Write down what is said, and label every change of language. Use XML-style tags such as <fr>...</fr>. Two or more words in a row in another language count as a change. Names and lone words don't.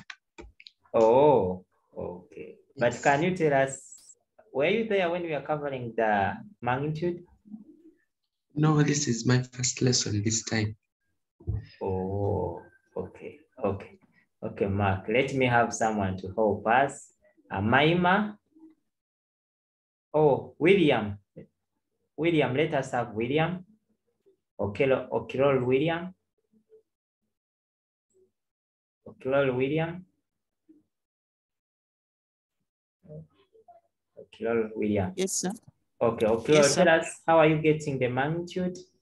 <en>Oh, okay. But can you tell us, were you there when we were covering the magnitude? No, this is my first lesson this time. Oh, okay. Okay, Mark, let me have someone to help us. Maima. Oh, William. William, let us have William. Okirol William. O'Clore William. O'Clore William. Yes, sir. Okay, O'Clore, Yes, sir. tell us, how are you getting the magnitude?</en>